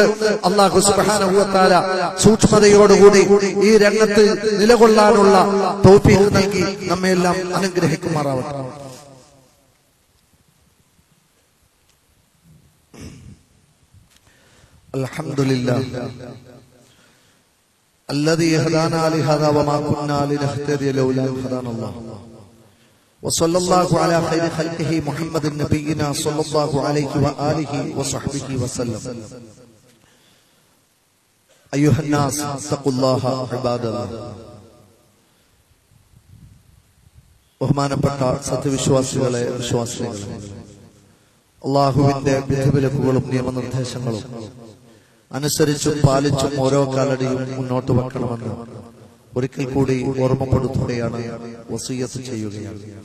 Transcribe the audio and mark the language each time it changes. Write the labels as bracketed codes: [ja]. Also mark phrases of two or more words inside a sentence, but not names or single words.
[ml] അള്ളാഹു [ar] سبحانه وتعالى [ml] സൂക്ഷ്മതയോടുകൂടി ഈ രംഗത്ത് നിലകൊള്ളാനുള്ള തൗഫീഖ് നൽകി നമ്മെല്ലാം അനുഗ്രഹിക്കുമാറാവട്ടെ. [ar] അൽഹംദുലില്ലാഹ് الذي هدانا لهذا وما كنا لنهتدي لولا أن هدانا الله وصلى الله على خير خلقه محمد نبينا صلى الله عليه وآله وصحبه وسلم. أيها الناس اتقوا الله عباد الله. [ml] ബഹുമാനപ്പെട്ട സത്യവിശ്വാസികളെ, വിശ്വാസികളെ, അള്ളാഹുവിന്റെ വിധിവിലക്കുകളും നിയമനിർദ്ദേശങ്ങളും അനുസരിച്ചും പാലിച്ചും ഓരോ കാലടിയും മുന്നോട്ട് വെക്കണമെന്ന് ഒരിക്കൽ കൂടി ഓർമ്മപ്പെടുത്തുകയാണ്, വസിയ്യത്ത് ചെയ്യുകയാണ്.